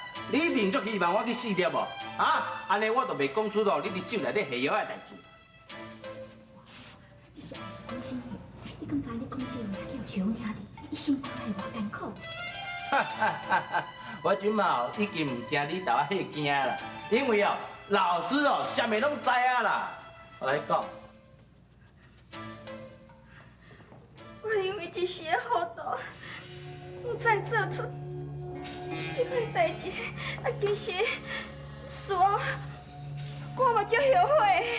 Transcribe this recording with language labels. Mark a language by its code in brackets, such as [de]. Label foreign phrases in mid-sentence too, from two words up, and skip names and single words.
[nan] 你一定足希望我去死掉无？啊，安尼我就袂讲出咯，你伫酒内底下药的代志。你是安尼讲啥物？你敢知你讲这话叫徐兄听哩？伊心肝会偌艰苦。哈哈哈哈！我即马已经唔惊你头仔迄惊啦，因为哦，老师哦，啥物拢知啊啦。我来讲，我因为一时的糊涂，唔知做出这款代志，啊，其实是我嘛足后悔。